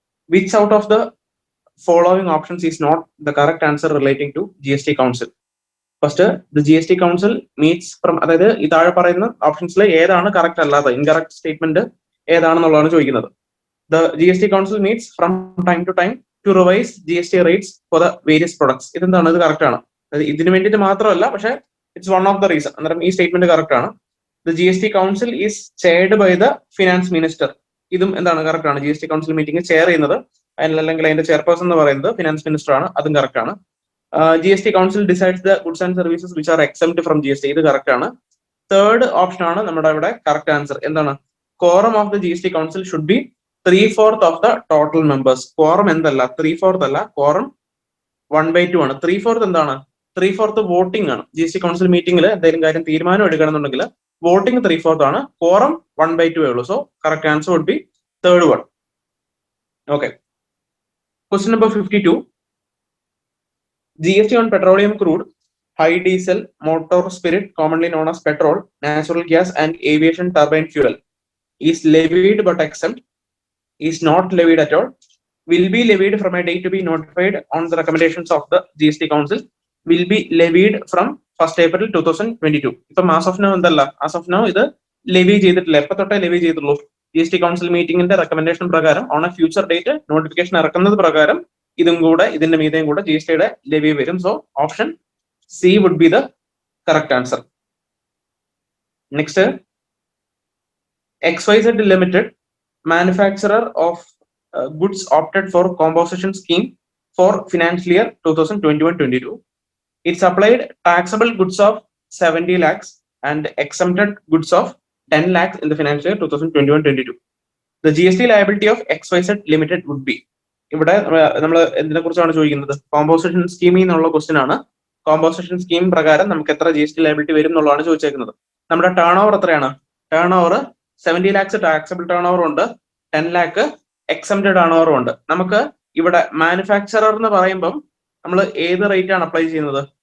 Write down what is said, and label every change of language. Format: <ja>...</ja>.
<en>Which out of the following options is not the correct answer relating to GST Council? First, the GST Council meets from</en> <ml>അതായത് ഈ താഴെ പറയുന്ന ഓപ്ഷൻസിൽ ഏതാണ് correct അല്ലാതെ incorrect statement ഏതാണെന്നുള്ളതാണ് ചോദിക്കുന്നത്.</ml> <en>The GST Council meets from time to time to revise GST rates for the various products.</en> <ml>ഇതെന്താണ്? ഇത് correct ആണ്. ഇതിന് വേണ്ടിയിട്ട് മാത്രമല്ല, പക്ഷേ</ml> <en>It's one of the reason.</en> <ml>അന്നേരം ഈ സ്റ്റേറ്റ്മെന്റ് കറക്റ്റ് ആണ്.</ml> <en>The GST Council is chaired by the Finance Minister.</en> <ml>ഇതും എന്താണ്? കറക്റ്റ് ആണ്. GST Council മീറ്റിംഗ് ചെയർ ചെയ്യുന്നത് അല്ലെങ്കിൽ അതിന്റെ ചെയർപേഴ്സൺ എന്ന് പറയുന്നത് ഫിനാൻസ് മിനിസ്റ്റർ ആണ്. അതും കറക്റ്റ് ആണ്.</ml> <en>GST Council decides the goods and services which are exempt from GST.</en> <ml>ഇത് കറക്റ്റ് ആണ്. തേർഡ് ഓപ്ഷൻ ആണ് നമ്മുടെ ഇവിടെ കറക്റ്റ് ആൻസർ. എന്താണ്?</ml> <en>Quorum of the GST Council should be 3/4 of the total members.</en> <ml>Quorum എന്തല്ല? 3/4 അല്ല, quorum 1/2 ആണ്. 3/4 എന്താണ്? 3/4 വോട്ടിംഗ് ആണ്. GST Council മീറ്റിംഗിൽ എന്തെങ്കിലും കാര്യം തീരുമാനം എടുക്കണമെന്നുണ്ടെങ്കിൽ വോട്ടിംഗ് 3/4 ആണ്, quorum 1/2 ഉള്ളൂ.</ml> <en>So correct answer would be third one. Okay, question number 52. GST on petroleum crude, high diesel, motor spirit commonly known as petrol, natural gas and aviation turbine fuel is levied but exempt, is not levied at all, will be levied from a date to be notified on the recommendations of the GST Council, will be levied from 1st April 2022.</en> <ml>ഇപ്പം</ml> <en>as of now</en> <ml>എന്തല്ല, as of now ഇത് levy ചെയ്തിട്ടില്ല. എപ്പോ തൊട്ടേ levy ചെയ്തുള്ളൂ? GST Council മീറ്റിംഗിന്റെ recommendation പ്രകാരം</ml> <en>on a future date</en> <ml>notification ഇറക്കുന്നത് പ്രകാരം ഇതും കൂടെ ഇതിന്റെ മീതെയും കൂടെ GSTയുടെ ലെവി വരും.</ml> <en>So option C would be the correct answer. Next, XYZ Limited, manufacturer of goods, opted for composition scheme for financial year 2021-22. It supplied taxable goods of 70 lakhs and exempted goods of 10 lakhs in the financial year 2021-22. The GST liability of XYZ Limited would be.</en> <ml>ഇവിടെ നമ്മൾ എന്തിനെ കുറിച്ചാണ് ചോദിക്കുന്നത്? Composition സ്കീമിൽ നിന്നുള്ള question ആണ്. Composition scheme പ്രകാരം നമുക്ക് എത്ര GST ലയബിലിറ്റി വരും എന്നുള്ളതാണ് ചോദിച്ചേക്കുന്നത്. നമ്മുടെ ടേൺ ഓവർ എത്രയാണ്? Turn over 70 lakhs taxable turn over ഉണ്ട്, 10 ലാക്ക് എക്സംപ്റ്റഡ് ടേൺ ഓവർ ഉണ്ട്. നമുക്ക് ഇവിടെ മാനുഫാക്ചറർ എന്ന് പറയുമ്പം നമ്മൾ ഏത് റേറ്റ് ആണ് അപ്ലൈ ചെയ്യുന്നത്?</ml>